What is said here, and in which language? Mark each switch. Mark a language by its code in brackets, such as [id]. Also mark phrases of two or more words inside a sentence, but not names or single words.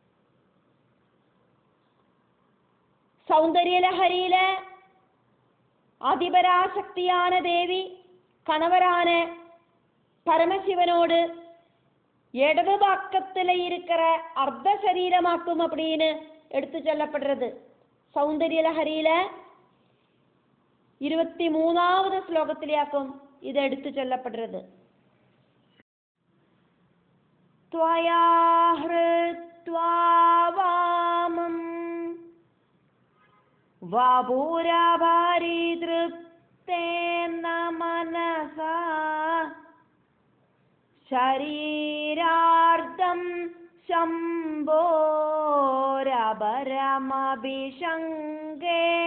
[ta] சௌந்தர்ய லஹரியில அதிபராசக்தியான தேவி கணவரான பரமசிவனோடு இடது பக்கத்தில் இருக்கிற அர்த்த சரீரமாக்கும் அப்படின்னு எடுத்து சொல்லப்படுறது. [ml] സൗന്ദര്യലഹരിയില 23ാമത് ശ്ലോകത്തിലാക്കും ഇത് എടുത്തു ചൊല്ലപ്പെടുന്നത്. [sa] ത്വയാ ഹൃത്വാ വാമം വാപൂരാഭാരി തൃപ്തേന മനസാ ശരീരാർദ്ധം ശംഭോരപരമഭിഷംഗേ